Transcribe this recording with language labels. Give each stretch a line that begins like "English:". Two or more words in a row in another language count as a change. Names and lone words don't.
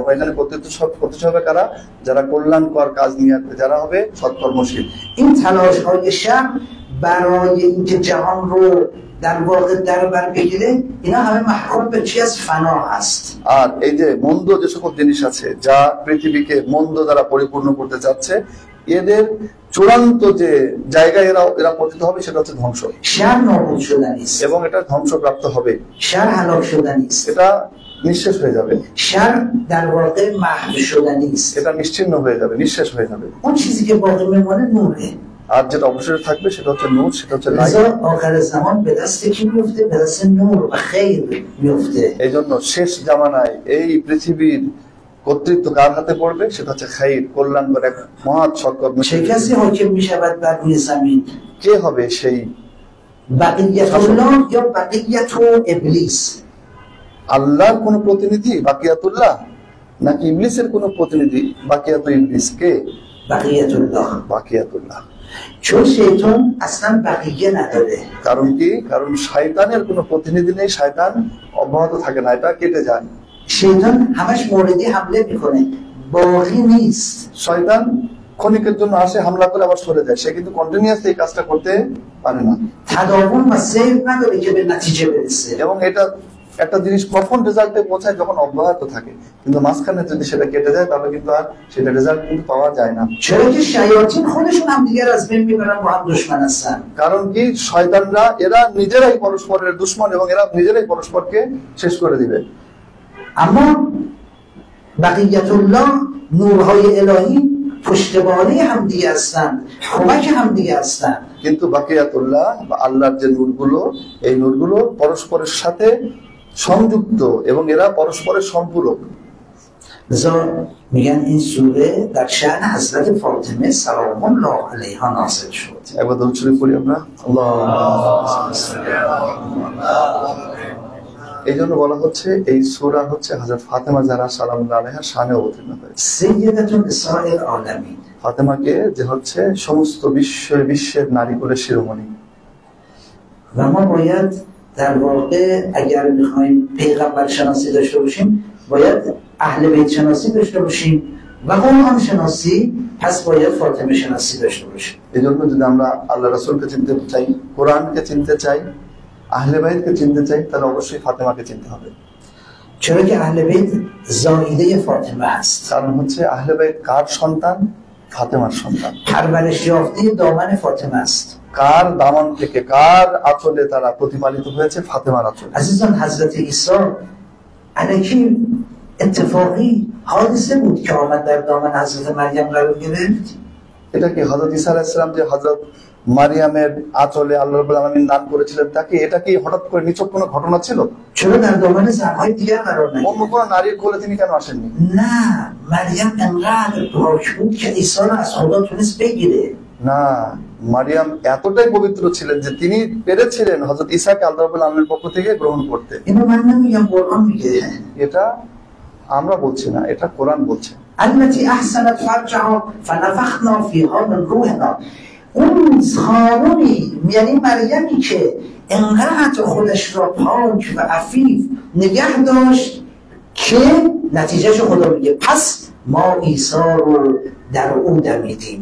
Bangla: বাবা, এখানে কর্তৃত্ব হবে কারা? যারা কল্যাণকর কাজ নিয়ে যারা হবে সৎকর্মশীল।
Persian: این تلاش های شر برای اینکه جهان رو در واقع در بر بگیره اینا همه محکوم به چی از فنا هست.
Bangla: আর এই যে মন্দ যে সকল জিনিস আছে যা পৃথিবীকে মন্দ দ্বারা পরিপূর্ণ করতে চাচ্ছে, এদের চূড়ান্ত যে জায়গায় এরা পতিত হবে সেটা হচ্ছে ধ্বংস।
Persian: شر نابود شدنی است،
Bangla: এবং এটা ধ্বংসপ্রাপ্ত হবে,
Persian: شر هلاک شدنی است،
Bangla: এটা নিঃশেষ হয়ে যাবে,
Persian: شر در واقع محو شدنی است.
Bangla: এটা নিশ্চিহ্ন হয়ে যাবে, নিঃশেষ হয়ে যাবে।
Persian: اون چیزی که باقی میمونه نوره.
Bangla: আর যেটা অবশ্যই থাকবে সেটা হচ্ছে নূর, সেটা হচ্ছে লাইট।
Persian: لذا آخر زمان به دست کی میفته؟ به دست نور و خیر میفته.
Bangla: এই জন্য শেষ জামানায় এই পৃথিবীর কর্তৃত্ব কার হাতে পড়বে? সেটা হচ্ছে খাইর, কল্যাণকর এক মহৎ সৎকর্ম।
Persian: چه کسی حاکم میشود بر روی زمین؟
Bangla: কে হবে সেই?
Persian: بقیت الله یا بقیت ابلیس؟
Bangla: আল্লাহর কোন প্রতিনিধি বাকিয়াতুল্লাহ, নাকি ইবলিসের কোন প্রতিনিধি বাকিয়াত ইবলিস? কে?
Persian: بقیت الله.
Bangla: বাকিয়াতুল্লাহ।
Persian: چون شیطان اصلا بقیه نداره.
Bangla: কারণ কি? কারণ শয়তানের কোনো প্রতিনিধি নেই, শয়তান অব্যাহত থাকে না, এটা কেটে যায়।
Persian: شیطان همش موردی حمله میکنه، باقی نیست.
Bangla: শয়তান ক্ষণিকের জন্য আসে, হামলা করে আবার সরে যায়, সে কিন্তু কন্টিনিউয়াস এই কাজটা করতে পারে না।
Persian: تداوم و سیر نداره که به نتیجه برسه.
Bangla: এবং এটা একটা জিনিস কখন রেজাল্টে পৌঁছায়? যখন অব্যাহত থাকে। কিন্তু মাঝখানে যদি সেটা কেটে যায় তাহলে কিন্তু আর সেটা রেজাল্ট কিন্তু পাওয়া যায় না।
Persian: چرا که شیاطین خودشون هم دیگر از بین میبرن، با هم دشمن هستن.
Bangla: কারণ কি? শয়তানরা এরা নিজেরাই পরস্পরের দুশমন, এবং এরা নিজেরাই পরস্পরকে শেষ করে দিবে।
Persian: اما بقیت الله، نورهای الهی پشتوانه همدیگه هستن، کمک همدیگه هستن.
Bangla: কিন্তু বাকিয়াতুল্লাহ বা আল্লাহর যে নূরগুলো, এই নূরগুলো পরস্পরের সাথে সংযুক্ত এবং এরা পরস্পরের সম্পূরক।
Persian: لذا میگن این سوره در شأن حضرت فاطمه
Arabic: سلام الله علیها
Persian: نازل شد.
Bangla: একবার দরুদ শরীফ পড়ি আমরা। এই জন্য বলা হচ্ছে এই সূরা হচ্ছে হযরত ফাতেমা যারা
Arabic: سلام الله عليها
Bangla: শানে অবতীর্ণ হয়েছে।
Arabic: سیدة نساء العالمین.
Bangla: ফাতেমাকে যে হচ্ছে সমস্ত বিশ্বের নারী কুলের শিরোমণি।
Persian: و ما باید در واقع اگر میخوایم پیغمبر شناسی داشته باشیم باید اهل بیت شناسی داشته باشیم و قرآن شناسی، پس باید فاطمه شناسی داشته باشیم.
Bangla: এই জন্য যদি আমরা আল্লাহ রাসূলকে চিনতে চাই, কোরআনকে চিনতে চাই, আহলে বাইতকে চিনতে চাই, তাহলে অবশ্যই ফাতেমাকে চিনতে হবে।
Persian: چرا که اهل بیت زائیده فاطمه هست.
Bangla: কারণ হচ্ছে আহলে বাইত কার সন্তান? ফাতেমার সন্তান।
Persian: پرورش یافته دامن فاطمه است.
Bangla: কার দামন থেকে, কার আঁচলে তারা প্রতিপালিত হয়েছে? ফাতেমার আঁচলে।
Persian: عزیزان، حضرت عیسی الکی اتفاقی حادثه بود که آمد در دامن حضرت مریم قرار گرفت.
Bangla: এটা কি হযরত ঈসা
Arabic: عليه السلام
Bangla: যে হযরত মারিয়ামের আঁচলে
Arabic: الله رب العالمين
Bangla: দান করেছিলেন, তাকে এটা কি হঠাৎ করে নিছক কোনো ঘটনা ছিল?
Persian: چرا در دامن زنهای دیگر قرار
Bangla: অন্য
Persian: نگرفت؟
Bangla: কোনো নারীর কোলে তিনি কেন আসেননি؟
Persian: نه، مریم انقدر پاک بود که عیسی رو از خدا تونست بگیره.
Bangla: না, মারিয়াম এতটাই পবিত্র ছিলেন যে তিনি পেরেছিলেন হযরত ঈসাকে
Arabic: الله رب العالمين
Bangla: পক্ষ থেকে গ্রহণ করতে।
Persian: اینو من نمیگم، قرآن میگه.
Bangla: এটা আমরা বলছি না, এটা কোরআন বলছে।
Arabic: التي احسنت فرجها فنفخنا فيها من روحنا.
Persian: اون خانمی یعنی مریمی که انقدر خودش را پاک و عفیف نگه داشت که نتیجهش خدا میگه پس ما عیسی رو در او دمیدیم.